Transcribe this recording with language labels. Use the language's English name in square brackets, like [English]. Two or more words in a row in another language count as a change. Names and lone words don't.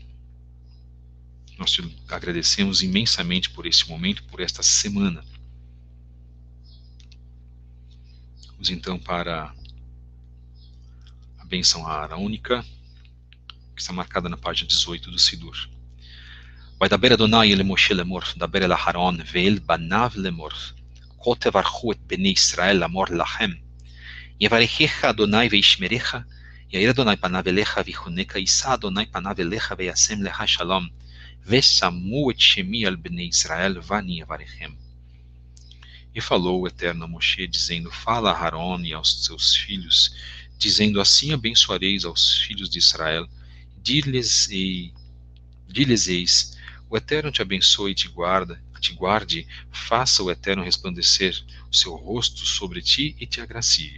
[Portuguese] Nós te agradecemos imensamente por esse momento, por esta semana. Vamos então para a bênção arônica, que está marcada na página 18 do Sidur. [Hebrew] וידבר אדוני אל משה לאמור, דבר אל אהרון ואל בניו לאמור, כה תברכו את בני ישראל לאמור לכם, יברכך אדוני וישמרך, יאיר אדוני פניו אליך ויחונך, יישא אדוני פניו אליך וישם לך שלום, ושמו את שמי על בני ישראל ואני אברכם. [Portuguese] E falou o Eterno a Moshe, dizendo: Fala a Arão e aos seus filhos, dizendo: Assim abençoareis aos filhos de Israel, dir-lhes-eis: O Eterno te abençoe e te guarde, faça o Eterno resplandecer o seu rosto sobre ti e te agracie.